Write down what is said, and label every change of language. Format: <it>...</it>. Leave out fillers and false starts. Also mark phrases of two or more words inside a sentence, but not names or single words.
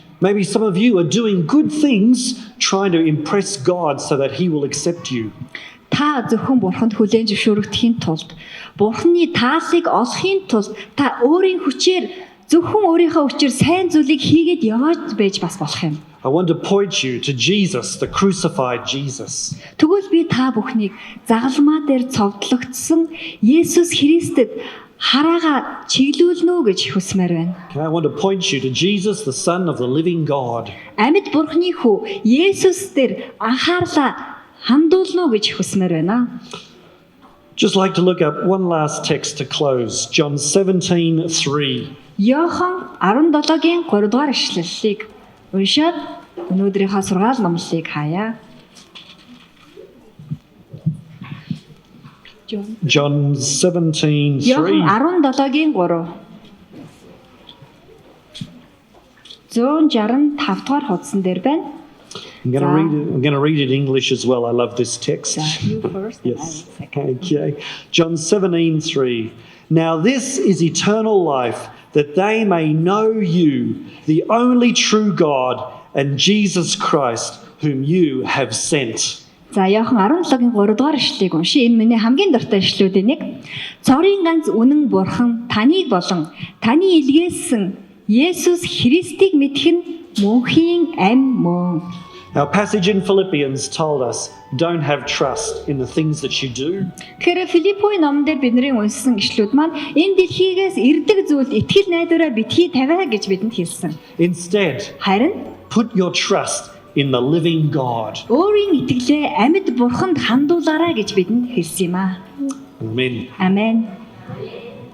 <en>Maybe some of you are doing good things trying to impress God so that he will accept you.</en> <mn>Та зөвхөн бурханд хүлээн зөвшөөрөгдөхийн тулд, бурханы тааллыг олохын тулд та өөрийн хүчээр зөвхөн өөрийнхөө хүчээр сайн зүйлийг хийгээд яваад байж бас болох юм.</mn> <en>I want to point you to Jesus, the crucified Jesus.</en> <mn>Тэгвэл би та бүхнийг загалмаа дээр цовдлогдсон Есүс Христэд хараага чиглүүлнэ гэж хүсмээр байна.</mn> <en>Okay, I want to point you to Jesus, the Son of the living God.</en> <mn>Амьд бурхны хүү Есүс дээр анхаарлаа хандуулна гэж хүсмээр байна.</mn> <en>Just like to look up one last text to close, John 17:3.</en> <mn>Йохан 17-гийн 3 дугаар ишлэлийг уншаад өнөөдрийнхөө сургаал номлолыг хаяа.</mn> <en>John 17:3.</en> <mn>Йохан 17-гийн 3. 165 дугаар хуудсан дээр байна.</mn> <en>I'm going to read it in English as well. I love this text. You first. Yes. Okay. John 17:3. Now this is eternal life, that they may know you, the only true God, and Jesus Christ, whom you have sent.</en> <mn>За Йохан 17-гийн 3 дугаар ишлэлийг уншия. Энэ миний хамгийн дуртай ишлүүдийн нэг. Цорын ганц үнэн бурхан таныг болон таны илгээсэн Есүс Христийг мэдэх нь мөнхийн ам мөн.</mn> <en>Our passage in Philippians told us, don't have trust in the things that you do.</en> <mn>Тэгэхээр Филиппийн номон дээр бидний уншсан ишлүүд маань энэ дэлхийгээс ирдэг зүйлд итгэл найдвараа битгий тавиа гэж бидэнд хэлсэн.</mn> <en>Instead,</en> <mn>Харин</mn> <en>put your trust in the living God.</en> <mn>өөрийн итгэлээ амьд бурханд хандуулаарай гэж бидэнд хэлсэн юм аа.</mn> <en>Amen.</en> <mn>Амен.</mn>